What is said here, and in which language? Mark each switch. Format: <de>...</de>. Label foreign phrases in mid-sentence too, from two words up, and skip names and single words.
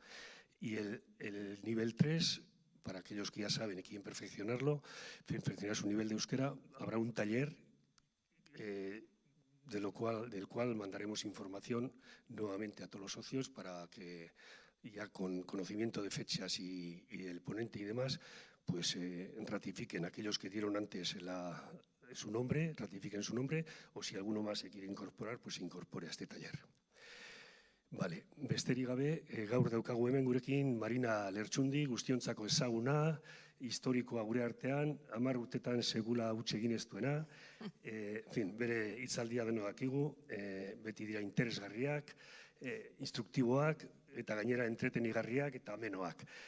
<es>Y el nivel 3, para aquellos que ya saben y quieren perfeccionarlo, perfeccionar su nivel de euskera, habrá un taller del cual mandaremos información nuevamente a todos los socios para que ya con conocimiento de fechas y el ponente y demás, pues ratifiquen aquellos que dieron antes su nombre, ratifiquen su nombre, o si alguno más se quiere incorporar, pues se incorpore a este taller.</es> <eu>Besterik gabe, gaur daukagu hemen gurekin Marina Lertxundi, guztiontzako ezaguna, historikoa gure artean, 10 urtetan segula huts egin ez duena, bere hitzaldia denok dakigu, beti dira interesgarriak, instruktiboak, eta gainera entretenigarriak eta amenoak.</eu>